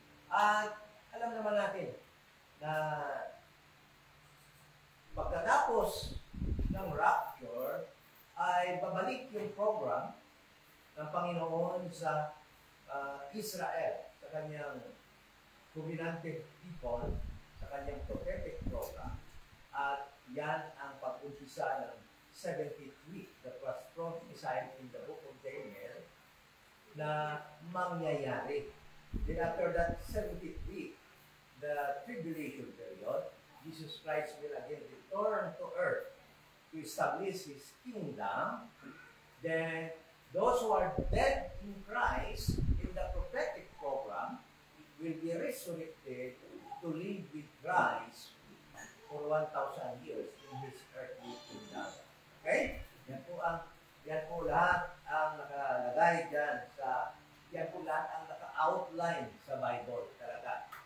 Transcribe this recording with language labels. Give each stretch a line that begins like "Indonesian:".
Filipino: At alam naman natin na pagkatapos ng rapture ay babalik yung program ng Panginoon sa Israel, sa kanyang covenanted people, sa kanyang prophetic program. At yan ang pag-umpisa ng 70th week
English: that was prophesied in the book of Daniel
Filipino: na mangyayari.
English: Then after that 70th week, the tribulation period, Jesus Christ will again return to earth to establish His kingdom. Then those who are dead in Christ in the prophetic program will be resurrected to live with Christ for 1,000 years in His earthly kingdom. Okay?
Filipino: Yan po lahat ang nakalagay dyan yan po lahat ang naka-outline sa Bible talaga.